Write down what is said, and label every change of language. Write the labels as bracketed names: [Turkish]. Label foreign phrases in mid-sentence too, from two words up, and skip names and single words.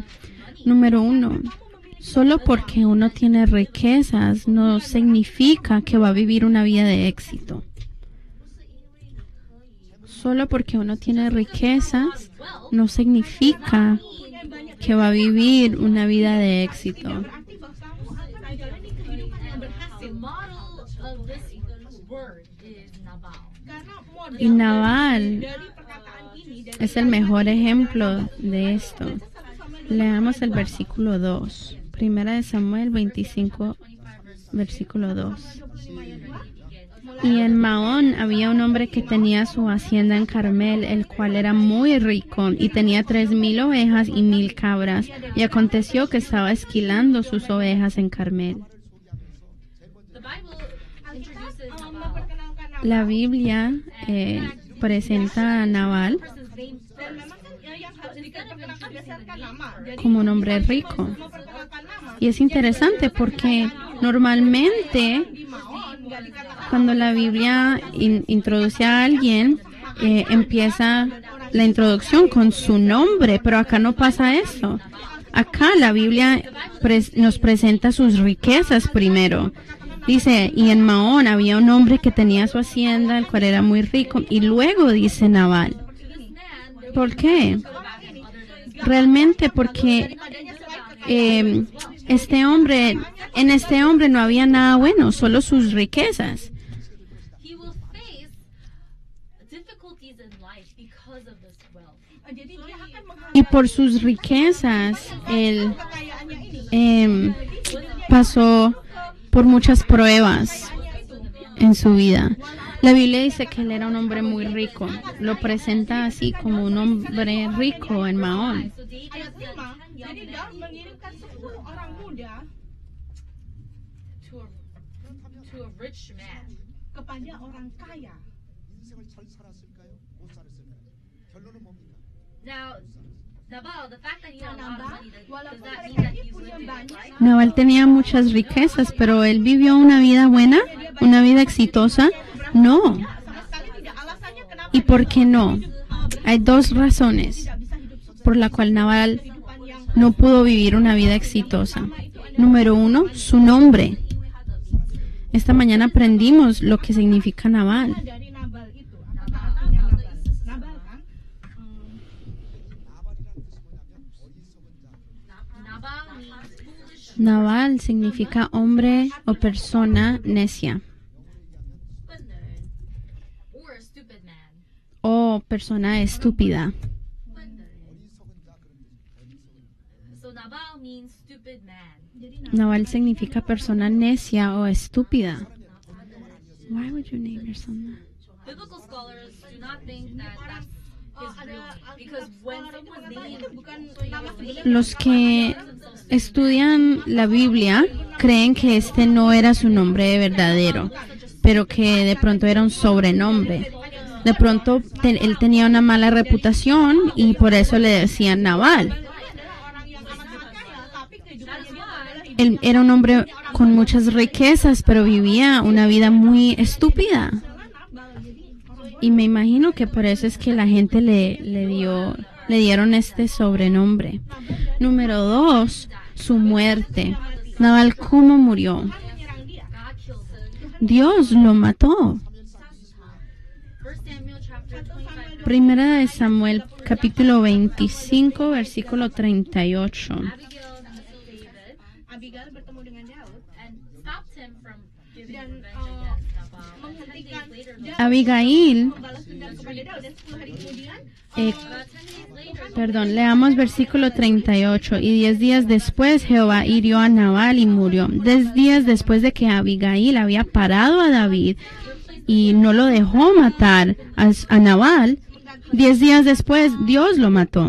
[Spanish] Número 1, solo porque uno tiene riquezas no significa que va a vivir una vida de éxito. Solo porque uno tiene riquezas no significa que va a vivir una vida de éxito. [Indonesian] berarti bahwa kamu akan menjalani kehidupan yang berhasil. Karena model [Spanish] Y Nabal [Indonesian] dari perkataan ini [Spanish] es el mejor ejemplo de esto. Leamos el versículo 2. Primera de Samuel 25, versículo 2. Y en Maón había un hombre que tenía su hacienda en Carmel, el cual era muy rico, y tenía 3,000 ovejas y 1,000 cabras. Y aconteció que estaba esquilando sus ovejas en Carmel. [English] The Bible introduces [Spanish] La Biblia presenta a Nabal [English] person's name [Indonesian] Dan memang kan yang harus diperkenalkan berdasarkan nama. Jadi [Spanish] como un hombre rico. [Indonesian] memperkenalkan nama. [Spanish] Y es interesante porque normalmente [Indonesian] Di Maon nggak dikatakan [Spanish] cuando la Biblia introduce a alguien, empieza la introducción con su nombre, pero acá no pasa eso. Acá la Biblia nos presenta sus riquezas primero. Dice, y en Maón había un hombre que tenía su hacienda, el cual era muy rico, y luego dice Nabal. ¿Por qué? Realmente porque en este hombre no había nada bueno, solo sus riquezas. [English] he will face difficulties in life because of this wealth. [Indonesian] jadi dia akan menghadapi [Spanish] Y por sus riquezas, él [Indonesian] kekayaannya ini. [Spanish] pasó por muchas pruebas en su vida. La Biblia dice que él era un hombre muy rico. Lo presenta así como un hombre rico en Maón. [English] So David [Indonesian] Ayat [English] sent 5, 10 [Indonesian] jadi [English] young [Indonesian] Daud [English] men [Indonesian] mengirimkan 10 orang muda [English] to a rich man. [Indonesian] kepada orang kaya. [Korean] 인생을 잘 살았을까요? 못 살았을까요? 결론은 뭡니까? [English] Now, Nabal, the fact that he had a lot of Nabal, money, does [Indonesian] walaupun [English] that mean [Indonesian] mereka [English] that [Indonesian] ini [English] he's [Indonesian] punya [English] living [Indonesian] banyak, [English] right? [Spanish] Nabal tenía muchas riquezas, pero él vivió una vida buena, una vida exitosa. No. [Indonesian] sama sekali tidak. Alasannya kenapa [Spanish] ¿Y por qué no? Hay dos razones [Indonesian] tidak bisa hidup sukses [Spanish] por la cual Nabal [Indonesian] kehidupan yang [Spanish] no pudo vivir una vida exitosa. Número 1, su nombre. Esta mañana aprendimos lo que significa Nabal. [Indonesian] dari Nabal itu. Apa artinya Nabal? Nabal kan? [Korean] 나발이라는 뜻이 뭐냐면 어리석은 자. [English] Nabal means foolish [Spanish] Nabal significa hombre o persona necia [English] or a stupid man. [Spanish] o persona estúpida. [English] So Nabal means stupid man. [Spanish] Nabal significa persona necia o estúpida. [English] Why would you name your son that? Biblical scholars do not think that that's his real name because when someone's name [Indonesian] Bukan nama sebenarnya. [Spanish] Los que estudian la Biblia creen que este no era su nombre verdadero, pero que de pronto era un sobrenombre. De pronto él tenía una mala reputación y por eso le decían Nabal. [Indonesian] Orang yang amat-amat kaya, tapi kehidupannya dia adalah hidup [Spanish] Él era un hombre con muchas riquezas, pero vivía una vida muy estúpida. Y me imagino que por eso es que la gente le dieron este sobrenombre. Número 2, su muerte. Nabal, ¿cómo murió? [English] God killed him. [Spanish] Dios lo mató. [English] 1 Samuel chapter 25. [Spanish] Primera de Samuel, capítulo 25, versículo 38. [English] Abigail met David [Indonesian] Abigail bertemu dengan Daud [English] and stopped him from giving [Indonesian] dan [English] revenge against Nabal. And 10 [Indonesian] menghentikan [English] days later, [Indonesian] Daud Abigail, membalas dendam kepada Daud dan 10 hari kemudian eh, [English] about 10 days later, [Spanish] perdón, leamos versículo 38. Y 10 días después Jehová hirió a Nabal y murió. 10 días después de que Abigail había parado a David y no lo dejó matar a Nabal, 10 días después Dios lo mató.